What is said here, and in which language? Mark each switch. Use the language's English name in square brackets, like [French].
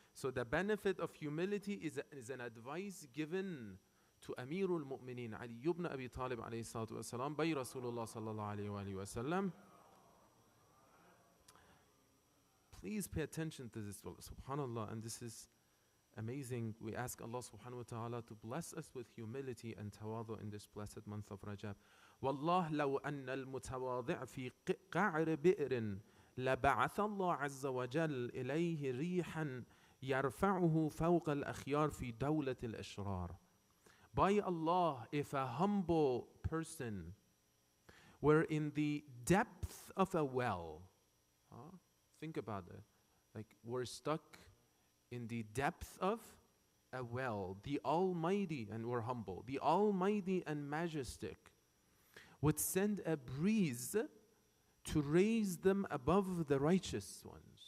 [English] So the benefit of humility is an advice given to Amirul Mu'mineen Ali ibn Abi Talib alayhi salatu wasalam by Rasulullah sallallahu alayhi wa sallam. Please pay attention to this. Subhanallah, and this is amazing. We ask Allah subhanahu wa ta'ala to bless us with humility and tawadu in this blessed month of Rajab. [Arabic] والله لو أن المتواضع في قعر بئر لبعث الله عز وجل إليه ريحا يرفعه فوق الأخيار في دولة الأشرار. [English] By Allah, if a humble person were in the depth of a well, think about it, like we're stuck in the depth of a well, the Almighty, and we're humble, the Almighty and Majestic would send a breeze to raise them above the righteous ones.